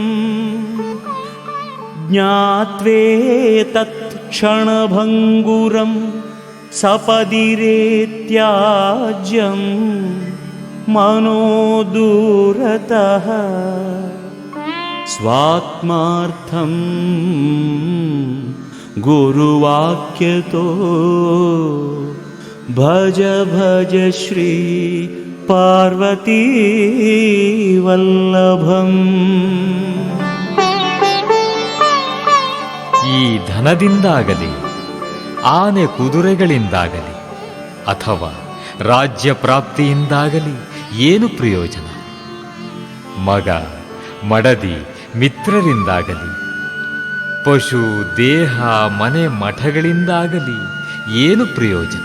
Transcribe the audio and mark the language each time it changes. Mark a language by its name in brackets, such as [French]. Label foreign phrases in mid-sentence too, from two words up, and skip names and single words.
[Sanskrit] ज्ञात्वेतत् क्षणभङ्गुरम् सपदिरेत्याज्यं मनो दूरतः स्वात्मार्थं गुरुवाक्यतो भज भज श्री पार्वती वल्लभम्. [Kannada] ಈ ಧನದಿಂದಾಗಲಿ ಆನೆ ಕುದುರೆಗಳಿಂದಾಗಲಿ ಅಥವಾ ರಾಜ್ಯ ಪ್ರಾಪ್ತಿಯಿಂದಾಗಲಿ ಏನು ಪ್ರಯೋಜನ? ಮಗ ಮಡದಿ ಮಿತ್ರರಿಂದಾಗಲಿ ಪಶು ದೇಹ ಮನೆ ಮಠಗಳಿಂದಾಗಲಿ ಏನು ಪ್ರಯೋಜನ?